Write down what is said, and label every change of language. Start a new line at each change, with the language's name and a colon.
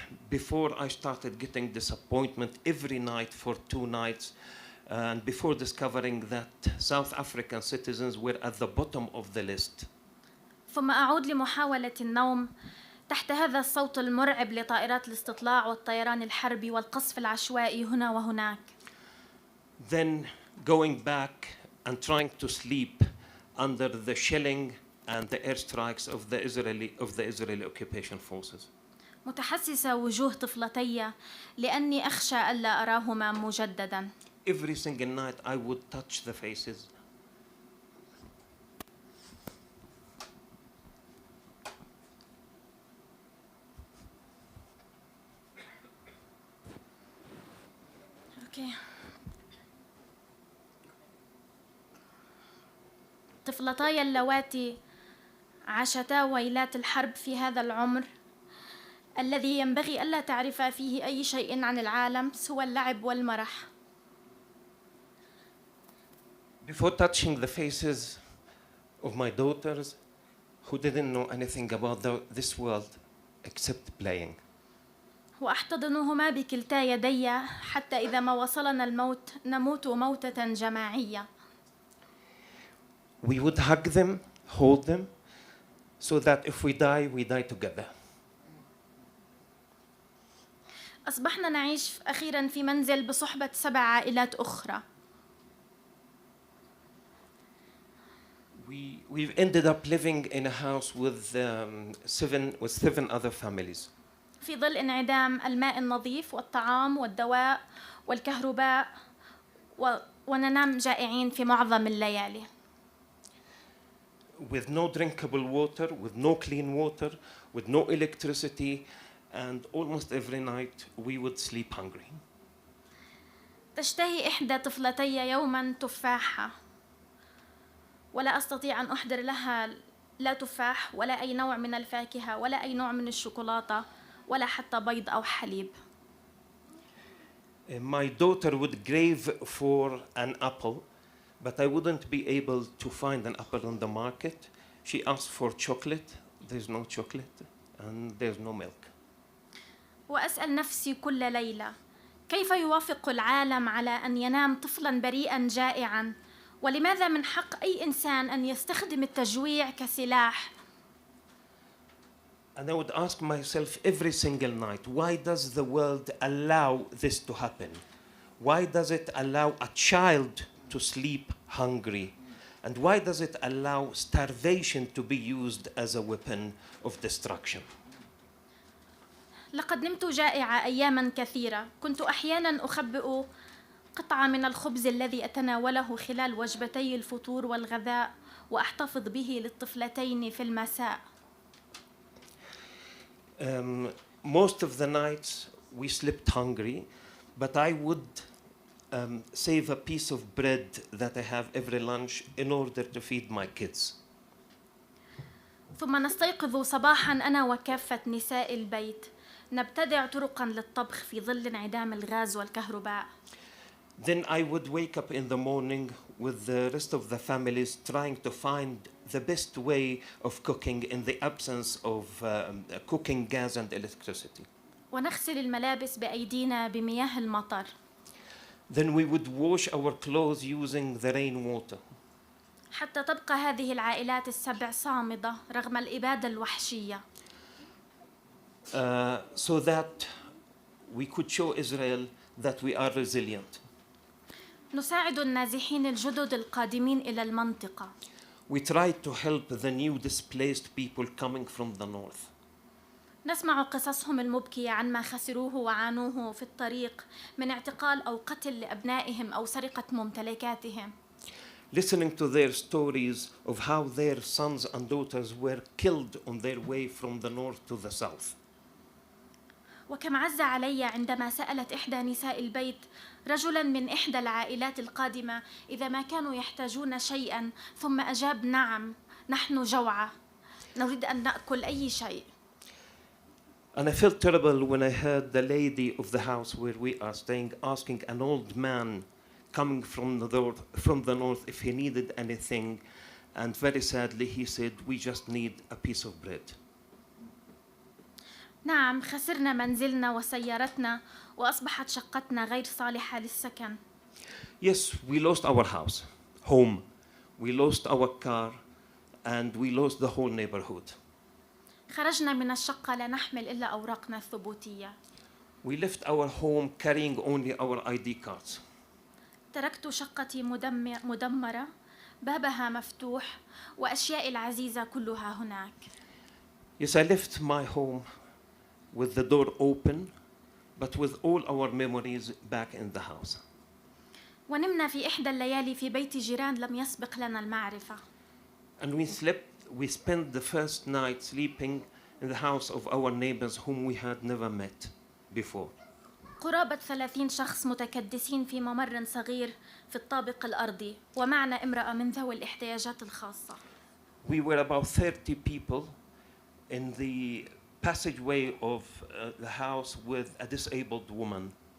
English: Before I started getting disappointment every night for 2 nights, and before discovering that South African citizens were at the bottom of the list.
Arabic: ثم أعود لمحاولة النوم تحت هذا الصوت المرعب لطائرات الاستطلاع والطيران الحربي والقصف العشوائي هنا وهناك.
English: Then going back and trying to sleep under the shelling and the airstrikes of the Israeli occupation forces.
Arabic: متحسسة وجوه طفلتي لأني أخشى ألا أراهما مجدداً.
English: Every single night I would touch the faces. Okay.
Arabic: طفلتاي اللواتي عاشتا ويلات الحرب في هذا العمر الذي ينبغي ألا تعرفا فيه أي شيء عن العالم سوى اللعب والمرح.
English: Before touching the faces of my daughters who didn't know anything about this world except playing.
Arabic: وأحتضنهما بكلتا يدي حتى إذا ما وصلنا الموت نموت موتة جماعية.
English: We would hug them, hold them, so that if we die together.
Arabic: أصبحنا نعيش أخيراً في منزل بصحبة 7 عائلات أخرى.
English: We've ended up living in a house with 7 other families.
Arabic: في ظل انعدام الماء النظيف والطعام والدواء والكهرباء وننام جائعين في معظم الليالي.
English: With no drinkable water, with no clean water, with no electricity, and almost every night we would sleep hungry.
Arabic: تشتهي إحدى طفلتي يوماً تفاحة، ولا أستطيع أن أحضر لها لا تفاح ولا أي نوع من الفاكهة ولا أي نوع من الشوكولاتة ولا حتى بيض أو حليب.
English: My daughter would crave for an apple, but I wouldn't be able to find an apple on the market. She asked for chocolate. There's no chocolate, and there's no milk.
Arabic: وأسأل نفسي كل ليلة كيف يوافق العالم على أن ينام طفلاً بريئاً جائعاً؟ ولماذا من حق أي إنسان أن يستخدم التجويع كسلاح؟
English: And I would ask myself every single night, why does the world allow this to happen? Why does it allow a child to sleep hungry? And why does it allow starvation to be used as a weapon of destruction?
Arabic: لقد نمت جائعة أياماً كثيرة. كنت أحياناً أخبئ قطعة من الخبز الذي أتناوله خلال وجبتي الفطور والغذاء وأحتفظ به للطفلتين في المساء.
English: Most of the nights we slept hungry, but I would save a piece of bread that I have every lunch in order to feed my kids.
Arabic: ثم نستيقظ صباحاً أنا وكافة نساء البيت نبتدع طرقاً للطبخ في ظل انعدام الغاز والكهرباء.
English: Then I would wake up in the morning with the rest of the families trying to find the best way of cooking in the absence of cooking gas and electricity.
Arabic: ونغسل الملابس بأيدينا بمياه المطر.
English: Then we would wash our clothes using the rainwater.
Arabic: حتى تبقى هذه العائلات ال7 صامدة رغم الإبادة الوحشية.
English: So that we could show Israel that we are resilient.
Arabic: نساعد النازحين الجدد القادمين إلى المنطقة.
English: We tried to help the new displaced people coming from the north.
Arabic: نسمع قصصهم المبكية عن ما خسروه وعانوه في الطريق من اعتقال أو قتل لأبنائهم أو سرقة ممتلكاتهم.
English: Listening to their stories of how their sons and daughters were killed on their way from the north to the south.
Arabic: وكم عز علي عندما سألت إحدى نساء البيت رجلاً من إحدى العائلات القادمة إذا ما كانوا يحتاجون شيئاً، ثم أجاب نعم، نحن جوعى، نريد أن نأكل أي شيء.
English: And I felt terrible when I heard the lady of the house where we are staying asking an old man coming from the north if he needed anything, and very sadly he said, we just need a piece of bread.
Arabic: نعم، خسرنا منزلنا وسيارتنا وأصبحت شقتنا غير صالحة للسكن.
English: Yes, we lost our house, home. We lost our car, and we lost the whole neighborhood.
Arabic: خرجنا من الشقة لا نحمل إلا أوراقنا الثبوتية.
English: We left our home carrying only our ID cards.
Arabic: تركت شقتي مدمرة، بابها مفتوح وأشيائي العزيزة كلها هناك.
English: Yes, I left my home with the door open, but with all our memories back in the house.
Arabic: ونمنا في إحدى الليالي في بيت جيران لم يسبق لنا المعرفة.
English: And we spent the first night sleeping in the house of our neighbors whom we had never met before.
Arabic: قرابة 30 شخص متكدسين في ممر صغير في الطابق الأرضي ومعنا امرأة من ذوي الاحتياجات الخاصة.
English: We were about 30 people in the passageway of the house with a disabled woman.